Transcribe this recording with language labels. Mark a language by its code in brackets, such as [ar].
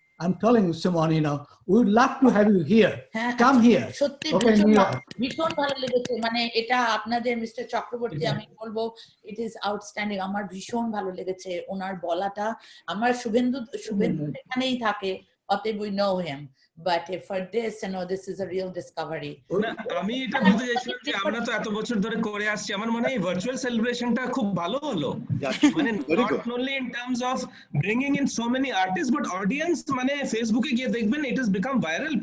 [en] I'm telling you, Shumon, we would love to have you here. Come here. [bn] সত্যি ভীষণ ভালো লেগেছে, মানে এটা আপনাদের মিস্টার চক্রবর্তী আমি বলবো [en] It is outstanding. [bn] আমার ভীষণ ভালো লেগেছে ওনার বলাটা। আমার শুভেন্দু এখানেই থাকে, অতএব [en] we know him, but for this this is a real discovery. [bn] আমি এটা বলতে চাইছিলাম যে আমরা তো এত বছর ধরে করে আসছি, আমার মনে হয় ভার্চুয়াল সেলিব্রেশনটা খুব ভালো হলো, মানে [en] not only in terms of bringing in so many artists but audience, [bn] মানে ফেসবুকে গিয়ে দেখবেন [en] it has become viral.